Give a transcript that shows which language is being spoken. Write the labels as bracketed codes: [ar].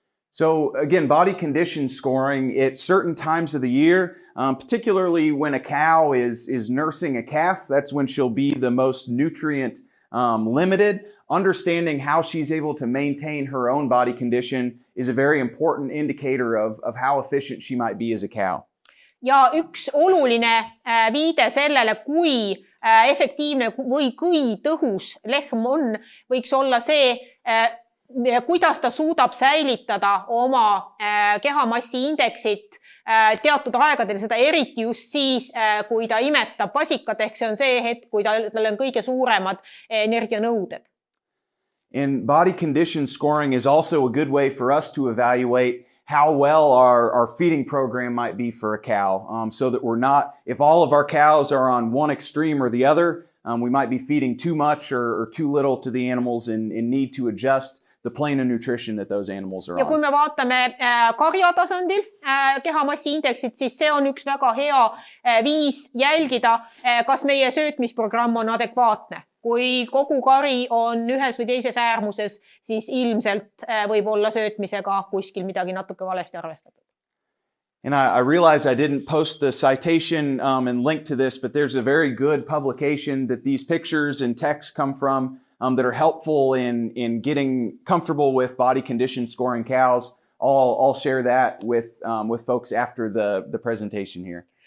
[en] So again, body condition scoring at certain times of the year, particularly when a cow is nursing a calf, that's when she'll be the most nutrient limited. understanding how she's able to maintain her own body condition is a very important indicator of how efficient she might be as a cow. [et] Ja üks oluline viide sellele, kui efektiivne või kui tõhus lehm on, võiks olla see, kuidas ta suudab säilitada oma kehamassi indeksit teatud aegadel, seda eriti just siis, kui ta imetab vasikat, ehk see on see hetk, kui tal on kõige suuremad energianõuded. [en] And body condition scoring is also a good way for us to evaluate how well our feeding program might be for a cow, so that we're not, if all of our cows are on one extreme or the other, we might be feeding too much or too little to the animals and need to adjust the plane of nutrition that those animals are on. [et] Ja kui me vaatame karja tasandil kehamassi indeksit, siis see on üks väga hea viis jälgida, kas meie söötmisprogramm on adekvaatne. Kui kogu kari on ühes või teises äärmuses, siis ilmselt võib olla söötmisega kuskil midagi natuke valesti arvestatud. [en] And I realize I didn't post the citation and link to this, but there's a very good publication that these pictures and texts come from that are helpful in getting comfortable with body condition scoring cows. I'll share that with folks after the presentation here.